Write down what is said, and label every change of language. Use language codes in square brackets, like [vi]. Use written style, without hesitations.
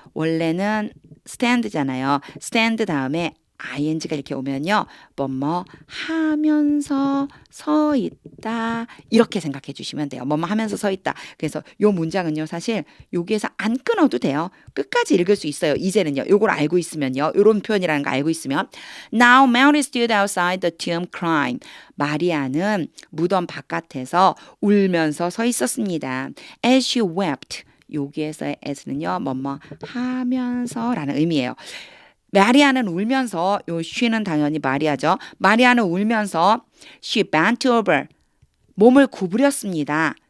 [ko] 원래는 stand잖아요. stand 다음에 ing가 이렇게 오면요. 뭐뭐 하면서 서 있다. 이렇게 생각해 주시면 돼요. 뭐뭐 하면서 서 있다. 그래서 요 문장은요. 사실 여기에서 안 끊어도 돼요. 끝까지 읽을 수 있어요. 이제는요. 요걸 알고 있으면요. 요런 표현이라는 거 알고 있으면 [en] Now Mary stood outside the tomb crying. [ko] 마리아는 무덤 바깥에서 울면서 서 있었습니다. [en] As she wept. [ko] 여기에서의 as는요. 뭐뭐 하면서라는 의미예요. 마리아는 울면서 요 she는 당연히 마리아죠. 마리아는 울면서 [en] she bent over [ko] 몸을 구부렸습니다.